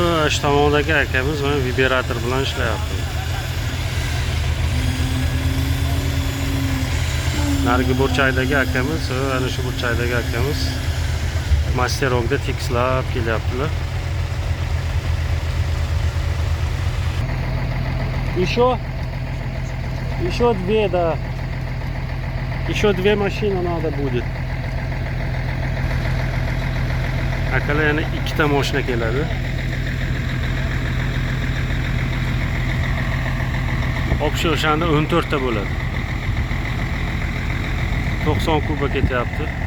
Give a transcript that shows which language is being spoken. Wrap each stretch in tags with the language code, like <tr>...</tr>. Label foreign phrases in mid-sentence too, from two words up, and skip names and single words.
<uz>Qarshi tomondagi akamiz mana vibrator bilan ishlayapti. Narigi burchakdagi akamiz va ana shu burchakdagi akamiz masterogda tekislab kelyaptilar.</uz> <ru>Еще две, да. Еще две машины надо будет.</ru> <uz>Akalar yana ikkita mashina keladi. Общий o'shanda 14 ta bo'ladi. 90 kuba ketyapti.</uz>